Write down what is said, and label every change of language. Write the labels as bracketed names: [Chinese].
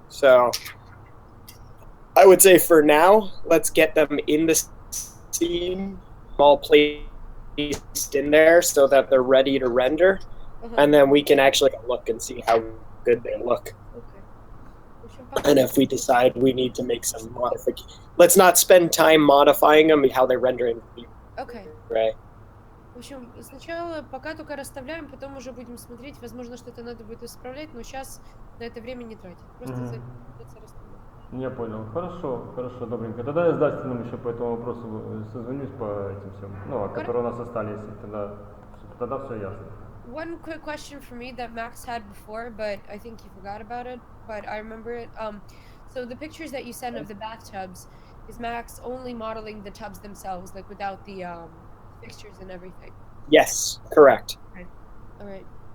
[English] So I would say for now, let's get them in the scene, all placed in there so that they're ready to render, and then we can actually look and see how good they look. And if we decide we need to make some modifications, let's not spend time modifying them how they're rendering. Okay. Right. [Russian] В общем, сначала пока только расставляем, потом уже будем смотреть, возможно, что-то надо будет исправлять, но сейчас на это время не тратить. Просто расставлять. Я понял. Хорошо, добренько. Тогда я с Дастином еще по этому вопросу созвонюсь по этим всем, которые у нас остались, тогда все ясно. [English] One quick question for me that Max had before, but I think he forgot about it, but I remember it. So the pictures that you sent of the bathtubs, is Max only modeling the tubs themselves, like without the fixtures and everything? Yes, correct. Okay. All right.